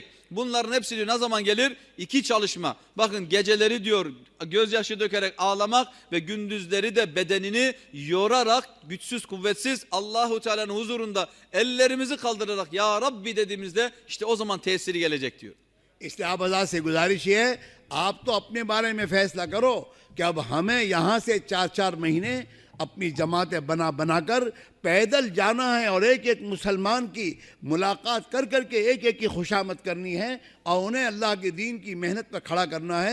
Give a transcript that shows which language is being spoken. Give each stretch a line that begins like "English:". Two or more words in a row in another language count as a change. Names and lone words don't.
Turkish: Bunların hepsi diyor ne zaman gelir? İki çalışma. Bakın geceleri diyor gözyaşı dökerek ağlamak ve gündüzleri de bedenini yorarak güçsüz kuvvetsiz Allahu Teala'nın huzurunda ellerimizi kaldırarak ya Rabbi dediğimizde işte o zaman tesiri gelecek diyor.
Hindi: इसलिए आप आज़ाद से गुजारिश ये है, आप तो अपने बारे में फैसला करो कि अब हमें यहाँ से 4-4 महीने अपनी जमातें बनाकर पैदल जाना है और एक एक मुसलमान की मुलाकात कर करके एक एक की खुशामद करनी है और उन्हें अल्लाह के दीन की मेहनत पर खड़ा करना है।